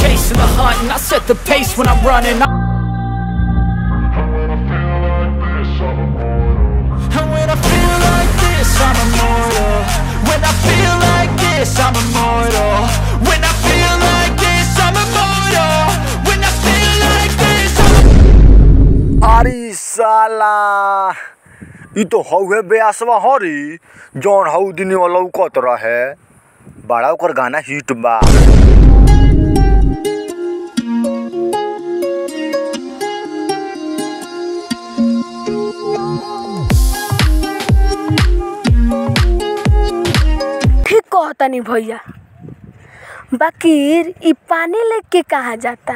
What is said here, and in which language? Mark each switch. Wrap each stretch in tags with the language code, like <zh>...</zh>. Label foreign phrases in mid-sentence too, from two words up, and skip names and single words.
<en>chasing the hunt, and I set the pace when I'm running. And when I feel like this, I'm immortal. When I feel like this, I'm immortal. When I feel like this, I'm immortal. When I feel like this,</en> <bho>अरे साला ये तो हौवे बेआसवा हरी जौन हौ दिन वाला लौकत रहे बड़ा ओकर गाना हिट बा। ठीक कहता नहीं भैया, बाकी ई पानी लेके कहाँ जाता?</bho>